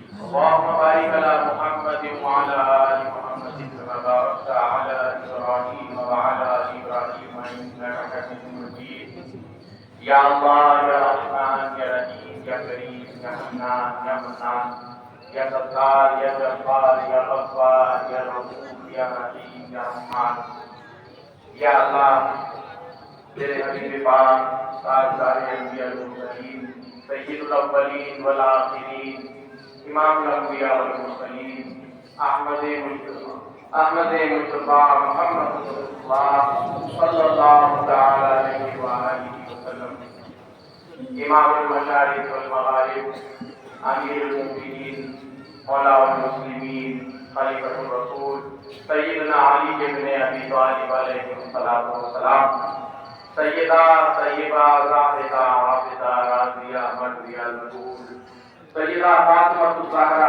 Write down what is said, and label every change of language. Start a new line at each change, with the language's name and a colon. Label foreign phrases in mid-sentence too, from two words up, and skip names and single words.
Arabic: اللهم بارك على محمد وعلى آل محمد كما باركت على إبراهيم وعلى آل إبراهيم إنك حميد مجيد يا الله يا رحمن يا رحيم يا كريم يا حنان يا منان يا ستار يا جبار يا غفار يا رؤوف يا رحيم يا رحمن يا الله
Urdu: تیرے حبیب پاک تاجدار
Arabic: انبياء والمرسلين سيد الأولين والآخرين إمام الأنبياء والمرسلين أحمد مصطفى محمد رسول الله صلى الله تعالى عليه وآله وسلم إمام المشارق والمغارب أمير المؤمنين مولى المسلمين خليفة الرسول سيدنا علي بن أبي طالب عليه الصلاة والسلام سيدة سيبة زاهدة حافظة راضية مرضية مقبول سيدة فاطمة زهراء